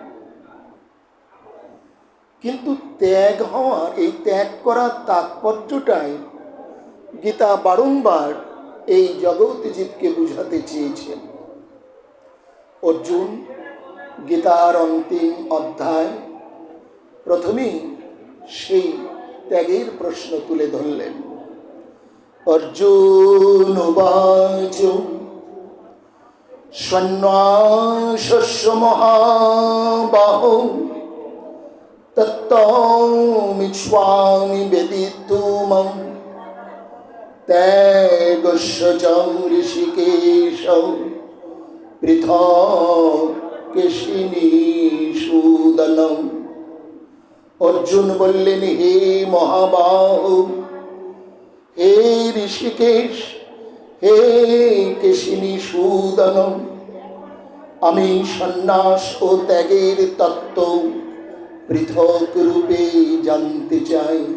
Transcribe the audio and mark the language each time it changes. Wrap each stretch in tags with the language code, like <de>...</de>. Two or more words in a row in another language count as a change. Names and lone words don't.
<bn>কিন্তু ত্যাগ হওয়ার, এই ত্যাগ করার তাৎপর্যটাই গীতা বারংবার এই জগৎজীবকে বুঝাতে চেয়েছেন। অর্জুন গীতার অন্তিম অধ্যায় প্রথমেই সেই ত্যাগের প্রশ্ন তুলে ধরলেন।</bn> <sa>অর্জুন উবাচ সন্ন্যাসস্য মহাবাহো তত্ত্বমিচ্ছামি বেদিতুমঃ ত্যাগস্য চ ঋষিকেশ পৃথক কেশিনীসূদনম।</sa> <bn>অর্জুন বললেন, হে মহাবাহু, হে ঋষিকেশ, হে কেশিনীসূদনম, আমি সন্ন্যাস ও ত্যাগের তত্ত্ব পৃথক রূপে জানতে চাই।</bn>